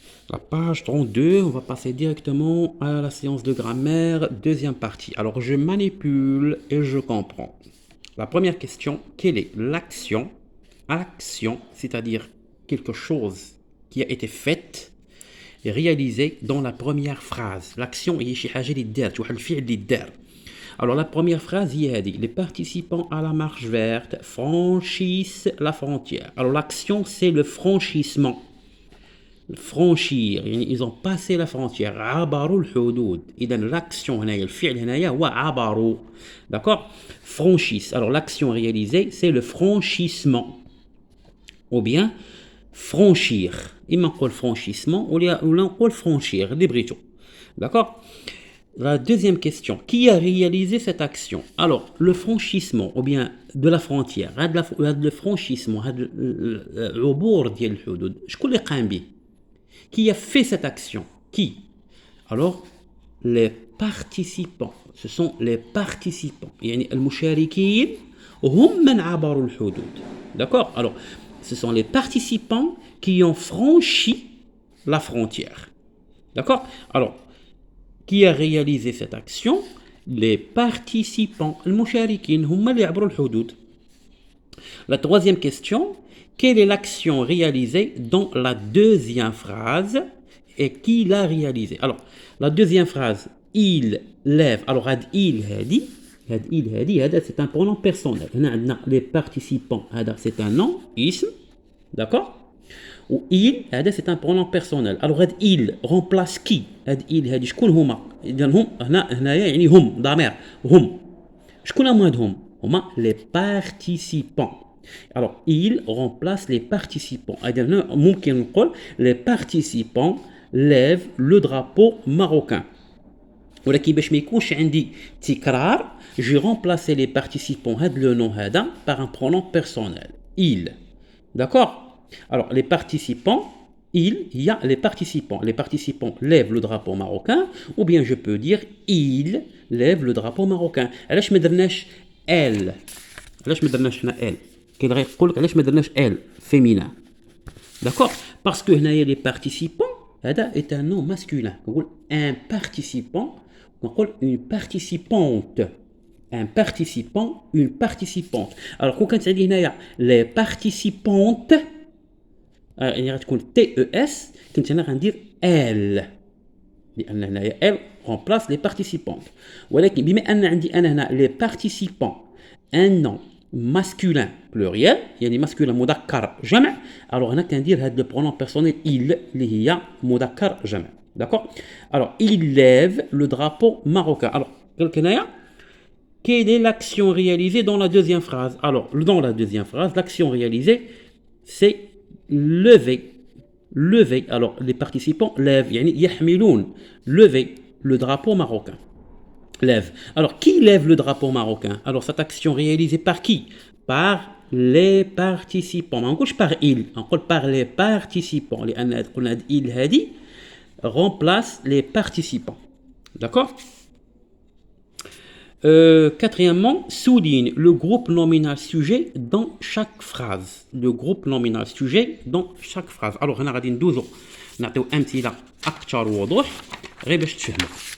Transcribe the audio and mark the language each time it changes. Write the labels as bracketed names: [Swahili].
[French] La page 32, on va passer directement à la séance de grammaire, deuxième partie. Alors je manipule et je comprends. La première question, quelle est l'action? Action, c'est-à-dire quelque chose qui a été faite et réalisée dans la première phrase. [Arabic] L'action est شي حاجة اللي دارت, واحد الفعل اللي دار. [French] Alors la première phrase, il a dit, les participants à la marche verte franchissent la frontière. Alors l'action, c'est le franchissement. Franchir, ils ont passé la frontière. [Arabic] عبروا الحدود. إذا l'action هنايا الفعل هنايا هو عبروا. [French] D'accord? Franchissent. Alors l'action réalisée, c'est le franchissement. Ou bien franchir. [Arabic] إما نقول franchissement ولا نقول franchir. [French] Librito. D'accord? La deuxième question, qui a réalisé cette action? Alors, le franchissement, ou bien de la frontière, le franchissement, العبور ديال الحدود, شكون اللي قام به? Qui a fait cette action? Qui? Alors, les participants, ce sont les participants. [Arabic] يعني المشاركين هم من عبروا الحدود. [French] D'accord? Alors, ce sont les participants qui ont franchi la frontière. D'accord? Alors, qui a réalisé cette action? Les participants. [Arabic] المشاركين هم اللي عبروا الحدود. [French] La troisième question, quelle est l'action réalisée dans la deuxième phrase et qui l'a réalisée? Alors, la deuxième phrase, il lève. Alors, il هادي c'est un pronom personnel. هنا عندنا les participants, c'est un nom, اسم, d'accord? Ou il, c'est un pronom personnel. Alors, il remplace qui? [Arabic] il, شكون هما؟ إذا هم هنايا يعني هم ضمير هم. شكون هما هما les participants. [French] Alors, il remplace les participants. إذا ممكن نقول les participants lèvent le drapeau marocain. ولكن باش ما يكونش عندي تكرار, j'ai remplacé les participants هذا le nom هذا par un pronom personnel. Il. D'accord? Alors, les participants, il y a les participants. Les participants lèvent le drapeau marocain, ou bien je peux dire, il lève le drapeau marocain. [Arabic] علاش ما درناش elle? علاش ما درناش هنا elle? كاين غير يقول لك علاش ما درناش elle féminin. [French] D'accord? Parce que هنايا les participants, هذا est un nom masculin. نقول un participant, نقول une participante. Un participant, une participante. Alors, quand on dit les participantes, il y a TES, quand on dire elle. Elle remplace les participantes. [Arabic] ولكن بما أن عندي أنا هنا les participants, un nom masculin pluriel, يعني masculin مذكر جمع, alors هنا كندير هذا le pronom personnel il اللي هي مذكر جمع. [French] D'accord? Alors, il lève le drapeau marocain. Alors, قلت هنايا quelle est l'action réalisée dans la deuxième phrase? Alors, dans la deuxième phrase, l'action réalisée, c'est lever. Lever. Alors, les participants lèvent. [Arabic] يعني يحملون. [French] Lever le drapeau marocain. Lève. Alors, qui lève le drapeau marocain? Alors, cette action réalisée par qui? Par les participants. On ne dit par il. On dit par les participants. Il هذه remplace les participants. D'accord? Quatrièmement, souligne le groupe nominal sujet dans chaque phrase. Le groupe nominal sujet dans chaque phrase. [Arabic] Alors, هنا غادي ندوزو نعطيو أمثلة أكثر وضوح غير باش تفهموا.